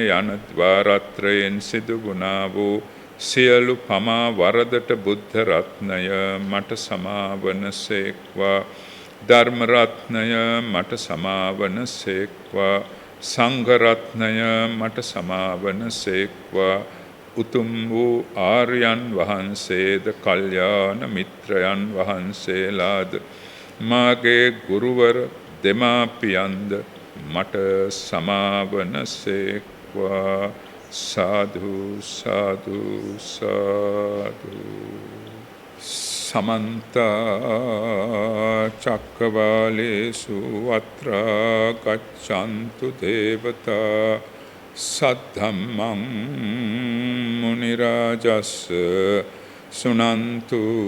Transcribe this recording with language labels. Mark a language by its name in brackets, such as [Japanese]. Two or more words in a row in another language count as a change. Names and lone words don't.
[Sinhala] යන ద్వාරත්‍රයෙන් සිදු වුණා වූ සියලු පමා වරදට බුද්ධ රත්නය මට සමාවන සේක්වා ධර්ම රත්නය මට සමාවන සේක්වා සංඝ රත්නය මට සමාවන සේක්වා උතුම් වූ ආර්යයන් වහන්සේද කල්යාණ මිත්‍රයන් වහන්සේලාද මාගේ ගුරුවර දෙමාපියන්ද මට සමාවන සේක්වා සාදු සාදු සාදු [Pali] समन्त चक्रवालेषु अत्र गच्छन्तु देवता सद्धम्मं मुनिराजस्य सुनन्तु